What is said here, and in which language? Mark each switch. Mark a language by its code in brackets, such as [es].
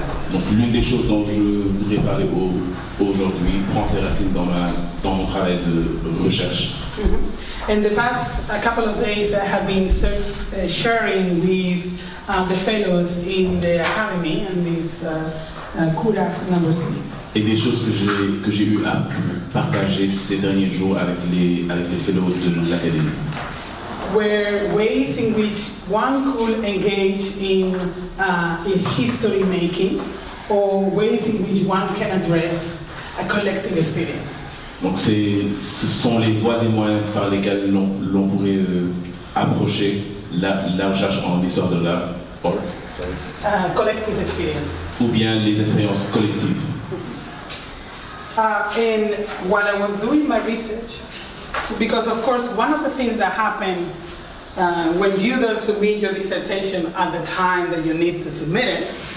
[fr] Donc l'une des choses dont je voudrais parler aujourd'hui prend ses racines dans mon travail de recherche. [en] In the past couple of days, I have been sharing with the fellows in the Académie and this Koura number 6. [fr] Et des choses que j'ai eu à partager ces derniers jours avec les fellows de l'Académie. [en] Were ways in which one could engage in history making, or ways in which one can address a collective experience. [fr] Donc ce sont les voies et moyens par lesquels l'on pourrait approcher la recherche en histoire de l'art, [en] Collective experience. [fr] ou bien les expériences collectives. [en] And while I was doing my research, because of course one of the things that happen when you don't submit your dissertation at the time that you need to submit it.